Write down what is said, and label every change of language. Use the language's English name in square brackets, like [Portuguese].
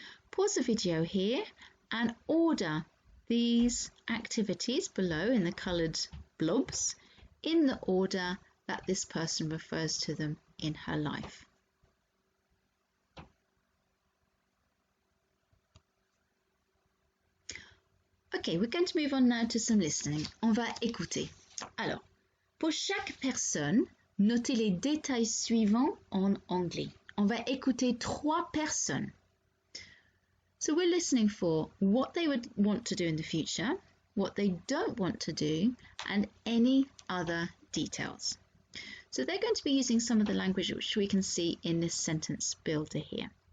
[English] Pause the video here and order these activities below in the coloured blobs in the order that this person refers to them in her life. Okay, we're going to move on now to some listening. [French] On va écouter. Alors, pour chaque personne, notez les détails suivants en anglais. On va écouter 3 personnes. [English] So we're listening for what they would want to do in the future, what they don't want to do, and any other details. So they're going to be using some of the language which we can see in this sentence builder here.